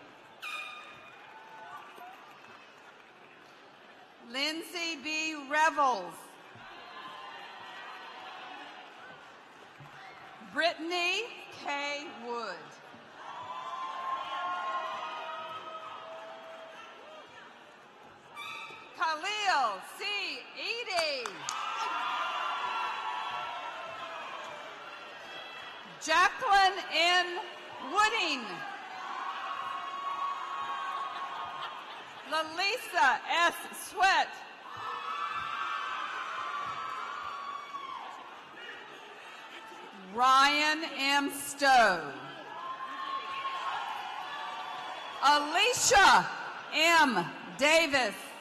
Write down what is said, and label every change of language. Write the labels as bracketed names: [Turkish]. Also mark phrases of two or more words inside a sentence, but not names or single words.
[English] Lindsay B. Revels. Brittany K. Wood. Khalil C. Eady. Jacqueline N. Wooding. Lalisa S. Sweat. Ryan M. Stowe. Alicia M. Davis.